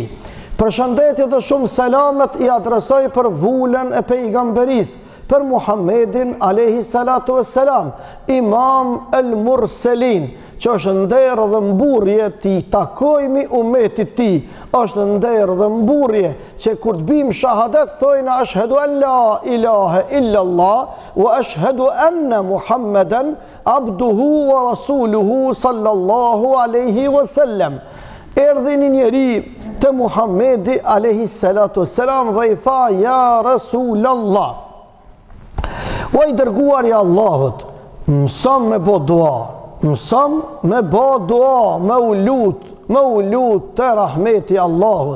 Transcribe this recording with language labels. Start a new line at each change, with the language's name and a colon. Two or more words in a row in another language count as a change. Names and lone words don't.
Albanian: Përshëndetje dhe shumë selamet I adresoj për vullën e pejgamberis, për Muhammedin
Arabic: عليه الصلاة والسلام, إمام المرسلين,
Albanian: që është nder dhe mburje ti takojmi umetit ti, është nder dhe mburje që kur të bim shahadet thojna
Arabic: أشهد أن لا إله إلا الله وأشهد أن محمدا عبده ورسوله صلى الله عليه وسلم.
Albanian: Erdhi një njeri të Muhammedi
Arabic: عليه الصلاة والسلام
Albanian: dhe I tha
Arabic: يا رسول الله,
Albanian: o I dërguar I Allahut, mësëm me bo dua, mësëm me bo dua, me u lut të rahmeti Allahut.